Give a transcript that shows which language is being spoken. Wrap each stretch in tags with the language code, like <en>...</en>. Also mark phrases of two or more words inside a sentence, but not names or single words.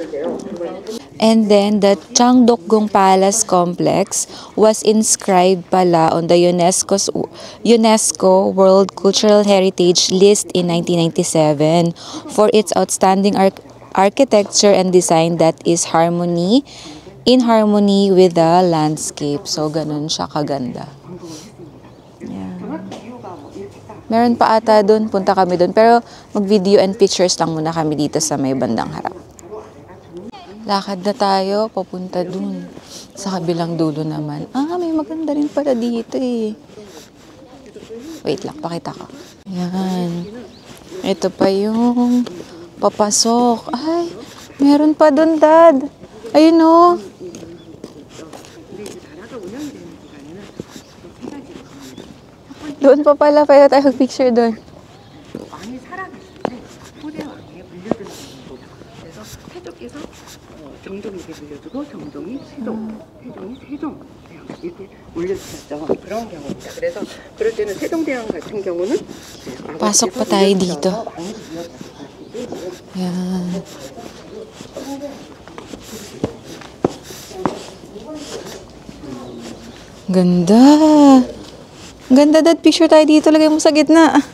<en>And then, the Cheongdokgung Palace Complex was inscribed pala on the UNESCO World Cultural Heritage List in 1997 for its outstanding architecture and design that is in harmony with the landscape. So,</en> <tl>ganun siya kaganda. Yeah. Meron pa ata doon, punta kami doon. Pero, mag-video</tl> <en>and pictures</en> <tl>lang muna kami dito sa may bandang harap. Lakad na tayo, papunta dun. Sa kabilang dulo naman. May maganda rin pala dito eh. Wait lang, pakita ko. Ayan. Ito pa yung papasok. Ay, meron pa dun, Dad. Ayun o. Doon pa pala, pwede tayo mag-picture doon.</tl> <ko>정동이 물려주고 정동이 세종, 세종이 세종 이렇게 올려주셨죠. 그런 경우입니다. 그래서 그럴 때는 세종대왕 같은 경우는</ko> <tl>Pasok pa tayo dito. Yan. Ganda. Ganda, Dad. Picture tayo dito. Lagay mo sa gitna.</tl>